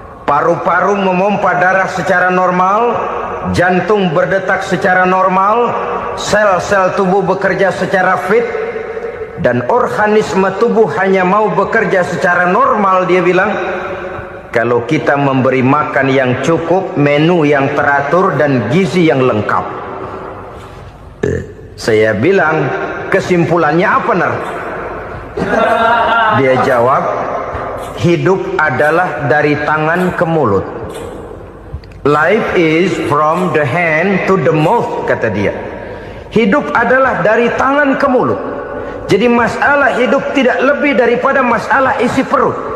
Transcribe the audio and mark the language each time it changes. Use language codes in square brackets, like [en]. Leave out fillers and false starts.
[id] Paru-paru memompa darah secara normal, jantung berdetak secara normal, sel-sel tubuh bekerja secara fit, dan organisme tubuh hanya mau bekerja secara normal, dia bilang, kalau kita memberi makan yang cukup, menu yang teratur, dan gizi yang lengkap. Saya bilang, kesimpulannya apa, Ner? Dia jawab, hidup adalah dari tangan ke mulut. [en] Life is from the hand to the mouth, [id] kata dia. Hidup adalah dari tangan ke mulut. Jadi masalah hidup tidak lebih daripada masalah isi perut.